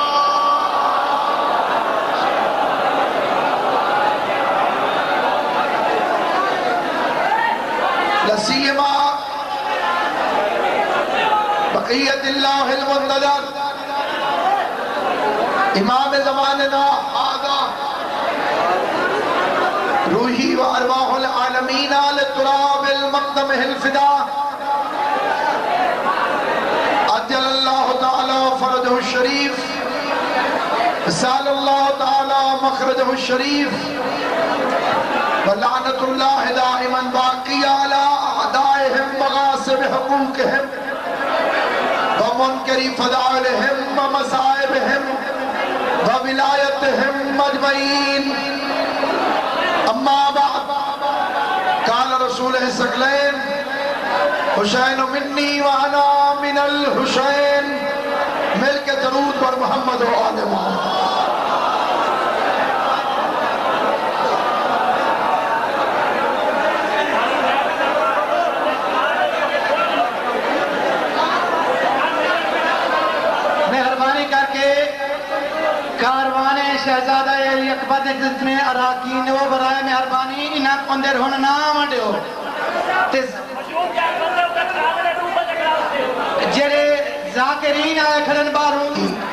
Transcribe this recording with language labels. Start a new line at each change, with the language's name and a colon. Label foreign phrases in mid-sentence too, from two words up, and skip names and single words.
Arabic: لا سيما بقية الله المنتظر امام زماننا هذا روحی و ارواح العالمین لتراب المقدم الفدا عجل اللہ تعالی فرجہ الشریف سال اللہ تعالی مخرجہ الشریف ولعنت اللہ دائما باقی علی اعدائهم مغاصب حقوقهم ومنکری فضائلهم ومصائبهم وولایتهم مجمعین اما بعد قال رسول الثقلین حسین منی وانا من الحسین
Saraiki: مل کے درود پر محمد و آل محمد مہربانی کر کے کاروان شہزادہ علی اکبر دے جتنے اراکین وہ برائے مہربانی انہاں اندر ہون نام ڈیو جڑے ذاکرین آئے کھڑن باروں